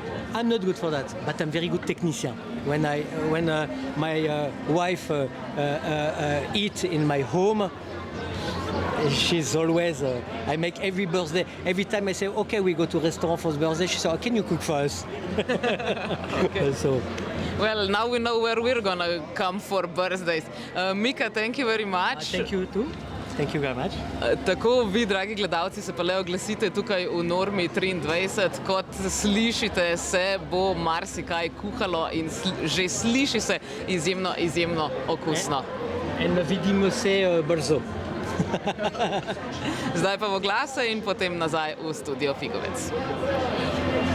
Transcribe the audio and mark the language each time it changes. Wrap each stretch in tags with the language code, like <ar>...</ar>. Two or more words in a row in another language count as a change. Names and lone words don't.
<en>I'm not good for that, but I'm very good technician. When my wife eat in my home, she's always, I make every birthday. Every time I say, okay, we go to a restaurant for the birthday, she says, oh, can you cook for us? Okay. So, well, now we know where we're gonna come for birthdays. Mika, thank you very much. thank you too. Thank you very much.</en> <sl>Tako vi, dragi gledalci, se pa le oglasite tukaj v Normi 23. Kot slišite, se bo marsikaj kuhalo in že sliši se izjemno okusno. In vidimo se brzo. Zdaj pa v oglase in potem nazaj v studio Figovec.</sl>